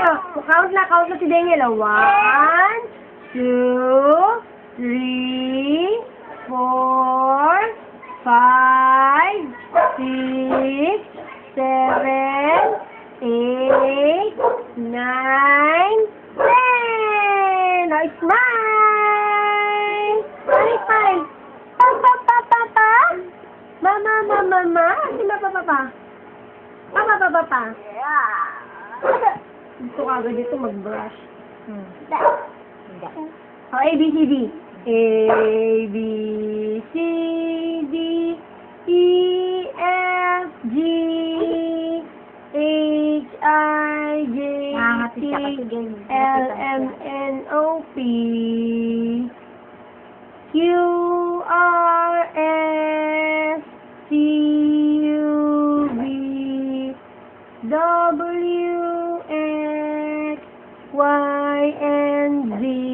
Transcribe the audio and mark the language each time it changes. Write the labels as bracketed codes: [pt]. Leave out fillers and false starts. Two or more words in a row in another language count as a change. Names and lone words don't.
[tl] Count na si Daniel. 1, 2, 3, 4, 5, 6, 7, 8, 9, 10. [en] Now, smile! Smile! [tl] Papa! Mama! Sino papa? Papa. Gusto ka agad dito mag-brush. [en] A, B, C, D. A, B, C, D, E, F, G, H, I, J, K, L, M, N, O, P, Q, R, S, T, U, V, W, X, Y, and Z.